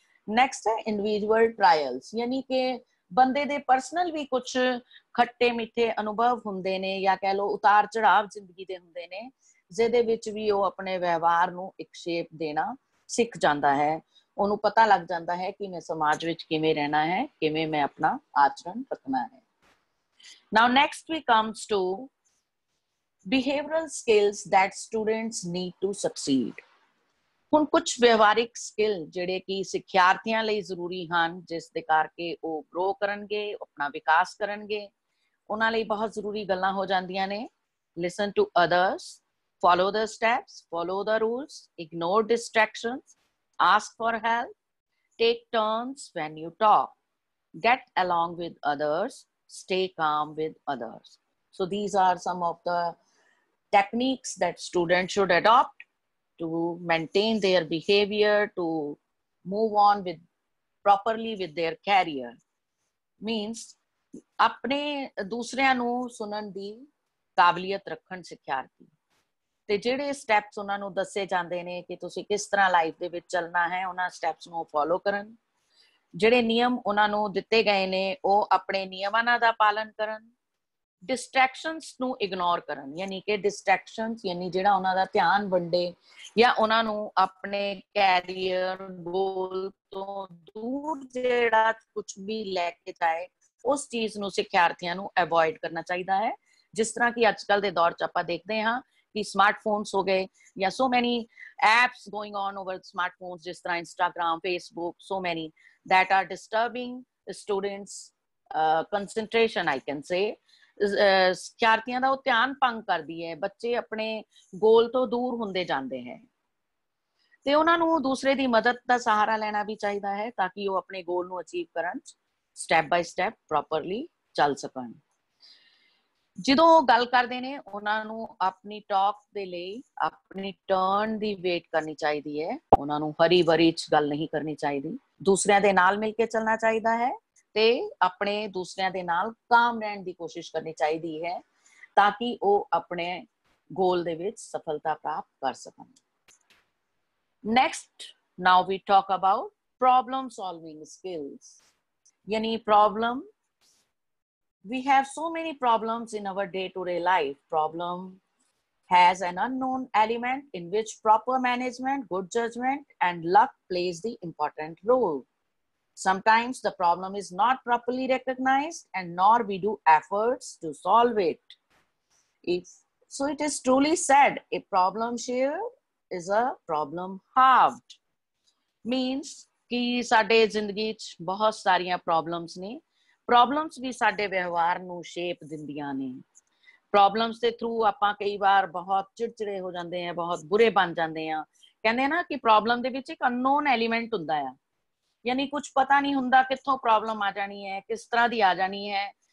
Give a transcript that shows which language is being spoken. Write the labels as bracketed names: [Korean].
[Punjabi] Next ਹੈ individual trials, ਯਾਨੀ ਕਿ ਬੰਦੇ ਦੇ ਪਰਸਨਲ ਵੀ ਕੁਝ ਖੱਟੇ ਮਿੱਠੇ ਅਨੁਭਵ ਹੁੰਦੇ ਨੇ, ਜਾਂ ਕਹਿ ਲਓ ਉਤਾਰ ਚੜਾਵ ਜ਼ਿੰਦਗੀ ਦੇ ਹੁੰਦੇ ਨੇ, ਜਿਹਦੇ ਵਿੱਚ ਵੀ ਉਹ ਆਪਣੇ ਵਿਵਹਾਰ ਨੂੰ ਇੱਕ ਸ਼ੇਪ ਦੇਣਾ ਸਿੱਖ ਜਾਂਦਾ ਹੈ, ਉਹਨੂੰ ਪਤਾ ਲੱਗ ਜਾਂਦਾ ਹੈ ਕਿ ਮੈਂ ਸਮਾਜ ਵਿੱਚ ਕਿਵੇਂ ਰਹਿਣਾ ਹੈ, ਕਿਵੇਂ ਮੈਂ ਆਪਣਾ ਆਚਰਣ ਰੱਖਣਾ ਹੈ। [English] Now next we comes to behavioral skills that students need to succeed. [Punjabi] ਹੁਣ ਕੁਝ ਵਿਵਹਾਰਿਕ ਸਕਿੱਲ ਜਿਹੜੇ ਕਿ ਸਿੱਖਿਆਰਥੀਆਂ ਲਈ ਜ਼ਰੂਰੀ ਹਨ, ਜਿਸ ਦੇ ਕਰਕੇ ਉਹ ਗਰੋ ਕਰਨਗੇ, ਆਪਣਾ ਵਿਕਾਸ ਕਰਨਗੇ, ਉਹਨਾਂ ਲਈ ਬਹੁਤ ਜ਼ਰੂਰੀ ਗੱਲਾਂ ਹੋ ਜਾਂਦੀਆਂ ਨੇ। [English] Listen to others, follow the steps, follow the rules, ignore distractions, ask for help, take turns when you talk, get along with others, stay calm with others. So these are some of the techniques that students should adopt to maintain their behavior, to move on with properly with their career. [Punjabi] Means ਆਪਣੇ ਦੂਸਰਿਆਂ ਨੂੰ ਸੁਣਨ ਦੀ ਕਾਬਲੀਅਤ ਰੱਖਣ ਸਿੱਖਿਆਰਥੀ, ਤੇ ਜਿਹੜੇ steps ਉਹਨਾਂ ਨੂੰ ਦੱਸੇ ਜਾਂਦੇ ਨੇ ਕਿ ਤੁਸੀਂ ਕਿਸ ਤਰ੍ਹਾਂ ਲਾਈਫ ਦੇ ਵਿੱਚ ਚੱਲਣਾ ਹੈ, ਉਹਨਾਂ ਸਟੈਪਸ ਨੂੰ ਫੋਲੋ ਕਰਨ, ਜਿਹੜੇ ਨਿਯਮ ਉਹਨਾਂ ਨੂੰ ਦਿੱਤੇ ਗਏ ਨੇ ਉਹ ਆਪਣੇ ਨਿਯਮਾਂ ਦਾ ਪਾਲਨ ਕਰਨ, ਡਿਸਟਰੈਕਸ਼ਨਸ ਨੂੰ ਇਗਨੋਰ ਕਰਨ, ਯਾਨੀ ਕਿ ਡਿਸਟਰੈਕਸ਼ਨਸ ਯਾਨੀ ਜਿਹੜਾ ਉਹਨਾਂ ਦਾ ਧਿਆਨ ਵੰਡੇ ਜਾਂ ਉਹਨਾਂ ਨੂੰ ਆਪਣੇ ਕੈਰੀਅਰ ਗੋਲ ਤੋਂ ਦੂਰ ਜਿਹੜਾ ਕੁਝ ਵੀ ਲੈ ਕੇ ਜਾਏ, ਉਸ ਚੀਜ਼ ਨੂੰ ਸਿੱਖਿਆਰਥੀਆਂ ਨੂੰ ਅਵੋਇਡ ਕਰਨਾ ਚਾਹੀਦਾ ਹੈ। ਜਿਸ ਤਰ੍ਹਾਂ ਕਿ ਅੱਜ ਕੱਲ ਦੇ ਦੌਰ 'ਚ ਆਪਾਂ ਦੇਖਦੇ ਹਾਂ ਕਿ ਸਮਾਰਟਫੋਨਸ ਹੋ ਗਏ ਜਾਂ [English] so many apps going on over smartphones, [Punjabi] ਜਿਸ ਤਰ੍ਹਾਂ [English] Instagram, Facebook, so many that are disturbing the students' concentration, I can say. [Punjabi] ਸਿੱਖਿਆਰਥੀਆਂ ਦਾ ਉਹ ਧਿਆਨ ਭੰਗ ਕਰਦੀ ਹੈ, ਬੱਚੇ ਆਪਣੇ ਗੋਲ ਤੋਂ ਦੂਰ ਹੁੰਦੇ ਜਾਂਦੇ ਹੈ, ਤੇ ਉਹਨਾਂ ਨੂੰ ਦੂਸਰੇ ਦੀ ਮਦਦ ਦਾ ਸਹਾਰਾ ਲੈਣਾ ਵੀ ਚਾਹੀਦਾ ਹੈ ਤਾਂ ਕਿ ਉਹ ਆਪਣੇ ਗੋਲ ਨੂੰ ਅਚੀਵ ਕਰਨ, ਸਟੈਪ ਬਾਈ ਸਟੈਪ ਪ੍ਰੋਪਰਲੀ ਚੱਲ ਸਕਣ। ਜਦੋਂ ਉਹ ਗੱਲ ਕਰਦੇ ਨੇ ਉਹਨਾਂ ਨੂੰ ਆਪਣੀ ਟਾਕ ਦੇ ਲਈ ਆਪਣੀ ਟਰਨ ਦੀ ਵੇਟ ਕਰਨੀ ਚਾਹੀਦੀ ਹੈ, ਉਹਨਾਂ ਨੂੰ ਹਰੀ ਬਰੀ 'ਚ ਗੱਲ ਨਹੀਂ ਕਰਨੀ ਚਾਹੀਦੀ, ਦੂਸਰਿਆਂ ਦੇ ਨਾਲ ਮਿਲ ਕੇ ਚੱਲਣਾ ਚਾਹੀਦਾ ਹੈ ਤੇ ਆਪਣੇ ਦੂਸਰਿਆਂ ਦੇ ਨਾਲ ਕਾਮ ਰਹਿਣ ਦੀ ਕੋਸ਼ਿਸ਼ ਕਰਨੀ ਚਾਹੀਦੀ ਹੈ ਤਾਂ ਕਿ ਉਹ ਆਪਣੇ ਗੋਲ ਦੇ ਵਿੱਚ ਸਫਲਤਾ ਪ੍ਰਾਪਤ ਕਰ ਸਕਣ। [English] next, now we talk about problem solving skills, [Punjabi] ਯਾਨੀ problem, [English] we have so many problems in our day-to-day life. Problem has an unknown element in which proper management, good judgment, and luck plays the important role. Sometimes the problem is not properly recognized and nor we do efforts to solve it. So it is truly said, a problem shared is a problem halved. [Punjabi] Means कि साडे जिंदगी च बहुत सारियां problems ने, problems ਵੀ ਸਾਡੇ ਵਿਵਹਾਰ ਨੂੰ ਸ਼ੇਪ ਦਿੰਦੀਆਂ ਨੇ। ਪ੍ਰੋਬਲਮਸ ਦੇ ਥਰੂ ਆਪਾਂ ਕਈ ਵਾਰ ਬਹੁਤ ਚਿੜਚਿੜੇ ਹੋ ਜਾਂਦੇ ਆ, ਬਹੁਤ ਬੁਰੇ ਬਣ ਜਾਂਦੇ ਆ। ਕਹਿੰਦੇ ਨਾ ਕਿ ਪ੍ਰੋਬਲਮ ਦੇ ਵਿੱਚ ਇੱਕ ਅਨਨੋਨ ਐਲੀਮੈਂਟ ਹੁੰਦਾ ਆ, ਯਾਨੀ ਕੁਝ ਪਤਾ ਨਹੀਂ ਹੁੰਦਾ ਕਿੱਥੋਂ ਪ੍ਰੋਬਲਮ ਆ ਜਾਣੀ ਹੈ, ਕਿਸ ਤਰ੍ਹਾਂ ਦੀ ਆ ਜਾਣੀ ਹੈ,